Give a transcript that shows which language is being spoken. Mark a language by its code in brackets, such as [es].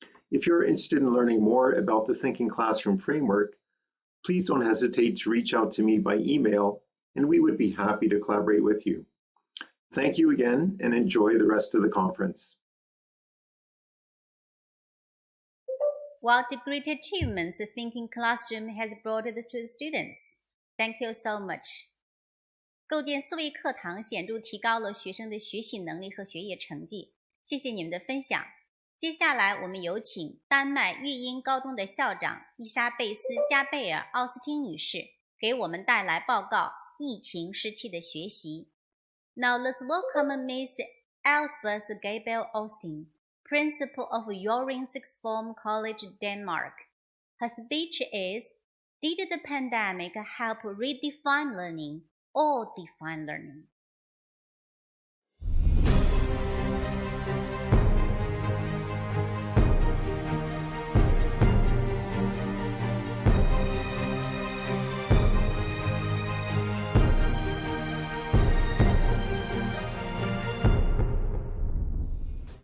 [en] If you're interested in learning more about the Thinking Classroom framework, please don't hesitate to reach out to me by email, and we would be happy to collaborate with you. Thank you again, and enjoy the rest of the conference. What great achievements the Thinking Classroom has brought to the students. Thank you so much. [zh] 构建思维课堂显著提高了学生的学习能力和学业成绩。谢谢你们的分享。接下来我们有请丹麦育英高中的校长伊莎贝斯·加贝尔·奥斯汀女士给我们带来报告疫情时期的学习。 [en] Now let's welcome Ms. Elsbeth Gabriel Austin, Principal of Joring Sixth Form College, Denmark. Her speech is Did the pandemic help redefine learning or define learning?